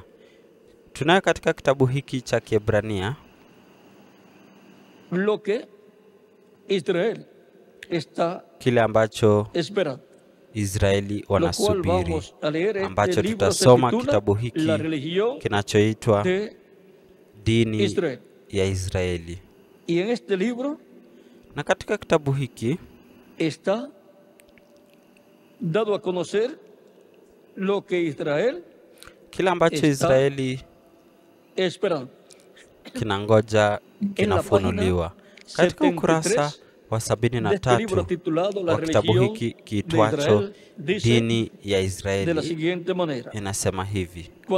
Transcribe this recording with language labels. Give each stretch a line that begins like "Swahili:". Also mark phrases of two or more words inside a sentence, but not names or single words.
Swahili: Tunayo katika kitabu hiki cha Kiebrania kile ambacho Israeli wanasubiri, ambacho tutasoma kitabu hiki kinachoitwa dini ya Israeli. Na katika kitabu hiki
Spanish: está dado a conocer lo que Israel
Swahili: kila ambacho Israeli
Spanish: esperando.
Swahili: kinangoja kinafunuliwa. Katika ukurasa wa 73 wa kitabu hiki kiitwacho Dini ya Israeli inasema hivi: